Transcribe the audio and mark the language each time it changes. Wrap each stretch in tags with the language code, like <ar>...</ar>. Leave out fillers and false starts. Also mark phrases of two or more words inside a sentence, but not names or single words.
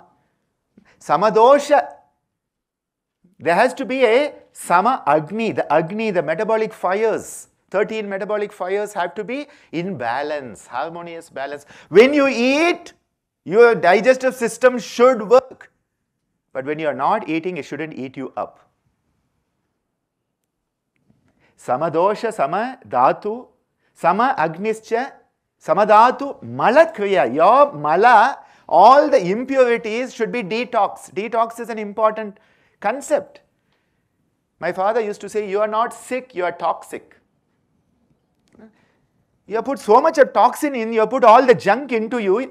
<en>Samadosha, there has to be a</en> <sa>sama agni,</sa> <en>the metabolic fires. 13 metabolic fires have to be in balance, harmonious balance. When you eat, your digestive system should work. But when you are not eating, it shouldn't eat you up.</en> <sa>Samadosha, sama dhatu, sama agnischa, samadhatu malakriya.</sa> <en>Your mala, all the impurities should be detox. Detox is an important concept. My father used to say, you are not sick, you are toxic. You have put so much of toxin in, you have put all the junk into you.</en>